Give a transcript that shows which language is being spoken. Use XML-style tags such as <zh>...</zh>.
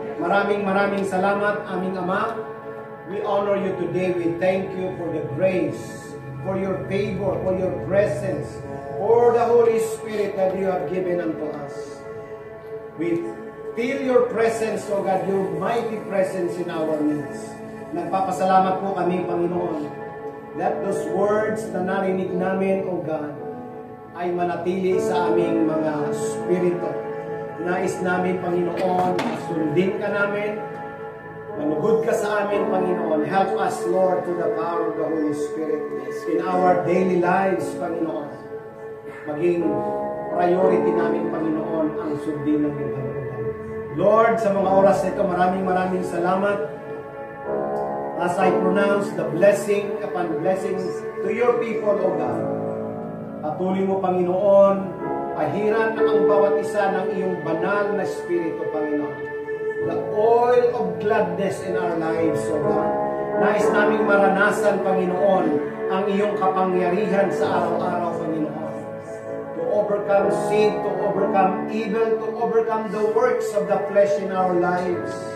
<tl>Maraming salamat, aming Ama.</tl> <en>We honor you today. We thank you for the grace, for your favor, for your presence, for the Holy Spirit that you have given unto us. We feel your presence, O God, your mighty presence in our midst.</en> <tl>Nagpapasalamat po kami, Panginoon.</tl> <en>Let those words</en> <tl>na narinig namin, O God, ay manatili sa aming mga spirito. Nais namin, Panginoon, sundin ka namin, manugod ka sa amin, Panginoon.</tl> <en>Help us, Lord, to the power of the Holy Spirit in our daily lives, Panginoon.</en> <tl>Maging priority namin, Panginoon, ang sundin ng iyong kalooban. Lord, sa mga oras na ito, maraming salamat.</tl> <en>As I pronounce the blessing upon blessings to your people, O God.</en> <tl>Patuloy mo, Panginoon, pahiran ang bawat isa ng iyong banal na Espiritu, Panginoon.</tl> <en>The oil of gladness in our lives, O God.</en> <tl>Nais naming maranasan, Panginoon, ang iyong kapangyarihan sa araw-araw, Panginoon.</tl> <en>To overcome sin, to overcome evil, to overcome the works of the flesh in our lives.</en>